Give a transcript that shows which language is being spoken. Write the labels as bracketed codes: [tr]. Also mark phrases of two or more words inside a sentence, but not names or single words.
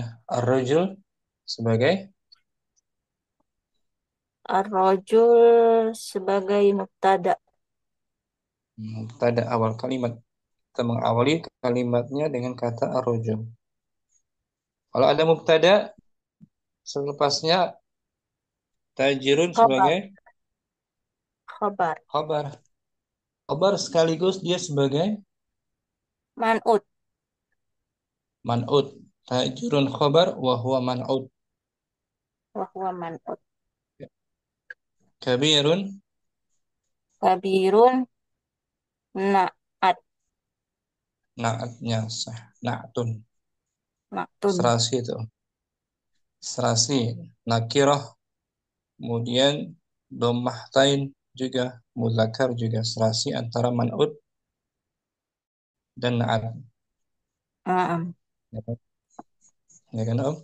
[id] Ar-rajul sebagai Ar-rajul sebagai mubtada. mubtada awal kalimat. Kita mengawali kalimatnya dengan kata ar-rajul. Kalau ada mubtada, selepasnya tajirun Khabar. sebagai Khabar. khabar. Khabar sekaligus dia sebagai Man'ut. [ar] منعوت. تاجر خبر وهو منعوت. وهو منعوت. [id] Kabirun [ar] كبير نعت. [id] na'atnya sah. Na'tun. Na'tun. Serasi itu. Serasi. Nakirah. Kemudian dhammahtain juga. Muzakkar juga serasi antara man'ut dan na'at. Naam. Ya kan, ya kan Om?